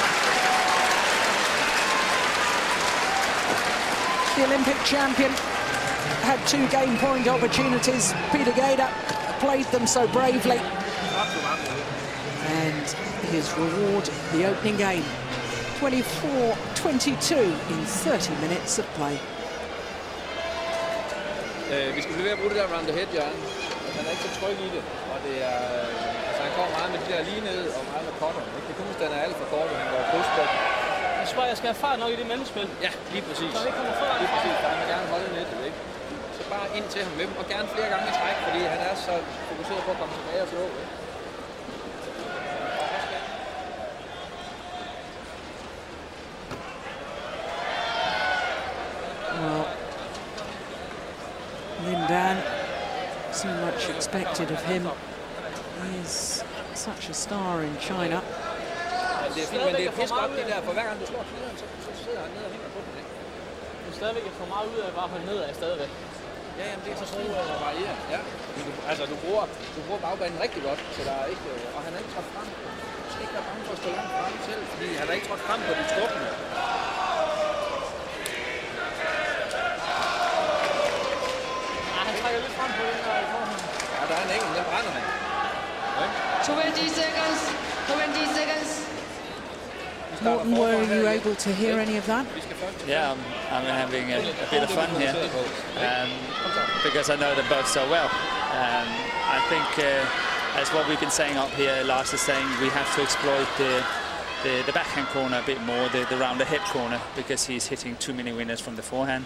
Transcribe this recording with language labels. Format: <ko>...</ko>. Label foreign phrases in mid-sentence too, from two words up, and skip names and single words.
<en>The Olympic champion had 2 game point opportunities. Peter Gade played them so bravely. And his reward, the opening game. 24-22 in 30 minutes of play.</en> <da>Vi skal blive ved at bruge det der</da> <en>round the head,</en> <da>Jørgen. Han er ikke så tryg i det, og det er, altså han kommer meget med de der lige ned og meget med cutter. Det er kun, hvis den er alt for kort, og han går plus på. Jeg tror, jeg skal have fart nok i det mellemspil. Ja, lige præcis. Så det kommer før. Lige præcis, for han vil gerne holde nettet, ikke? Så bare ind til ham med dem, og gerne flere gange i træk, fordi han er så fokuseret på at komme tilbage og slå, ikke?</da> <en>Well, Lin Dan, so much expected of him. He is such a star in China.</en> <da>Det er fint, men det er pisse godt det der, for hver gang du slår knæderen, så sidder han ned og hænger på den, ikke? Du er stadigvæk for meget ud af at bare holde nedad stadigvæk. Ja, jamen det er så sådan at variere, ja. Altså du bruger bagbanen rigtig godt, så der er ikke, og han er ikke trådt frem. Du skal ikke være bange for at stå langt frem selv, fordi han er ikke trådt frem på de skubbene. Ja, der er en enkelt, den brænder han.</da> <en>20 seconds. 20 seconds. Morten, were you able to hear any of that? Yeah, I'm having a bit of fun here because I know them both so well. I think, as what we've been saying up here, Lars is saying we have to exploit the backhand corner a bit more, the round the head corner, because he's hitting too many winners from the forehand.</en>